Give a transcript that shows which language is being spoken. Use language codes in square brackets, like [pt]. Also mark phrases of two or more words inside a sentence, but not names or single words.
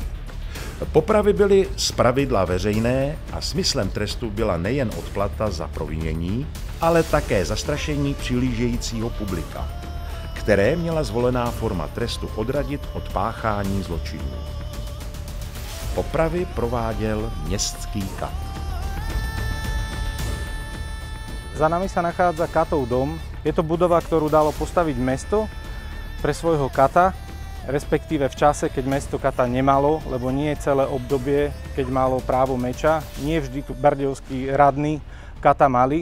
[cs] Popravy byly zpravidla veřejné a smyslem trestu byla nejen odplata za provinění, ale také zastrašení přihlížejícího publika, které měla zvolená forma trestu odradit od páchání zločinů. Popravy prováděl městský kat. [sk] Za nami sa nachádza katov dom. Je to budova, ktorú dalo postaviť mesto pre svojho kata, respektíve v čase, keď mesto kata nemalo, lebo nie celé obdobie, keď malo právo meča. Nie vždy tu bardejovskí radní kata mali.